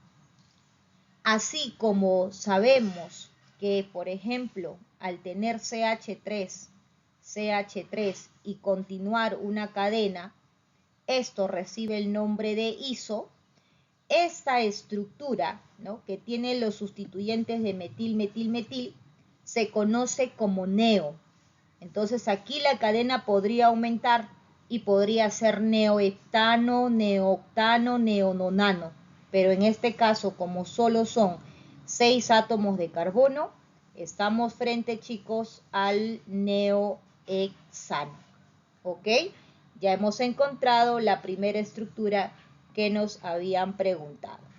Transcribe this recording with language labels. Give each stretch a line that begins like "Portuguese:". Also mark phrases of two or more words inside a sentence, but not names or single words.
Spanish: Así como sabemos que, por ejemplo, al tener CH3 y continuar una cadena, esto recibe el nombre de iso. Esta estructura, ¿no?, que tiene los sustituyentes de metil, metil, metil, se conoce como neo. Entonces aquí la cadena podría aumentar y podría ser neoheptano, neooctano, neononano. Pero en este caso, como solo son 6 átomos de carbono, estamos frente, chicos, al neohexano. ¿Ok? Ya hemos encontrado la primera estructura que nos habían preguntado.